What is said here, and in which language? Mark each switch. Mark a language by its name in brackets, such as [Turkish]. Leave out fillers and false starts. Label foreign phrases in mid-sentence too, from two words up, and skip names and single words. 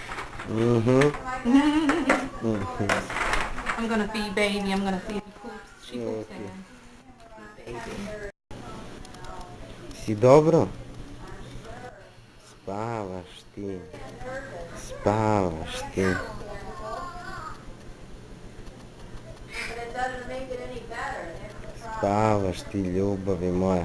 [English] I'm gonna feed baby. I'm gonna see if he poops. She poops Okay. in. Baby. [Croatian] Si dobro? Spavaš ti. Spavaš ti. Spavaš ti, ljubavi moja.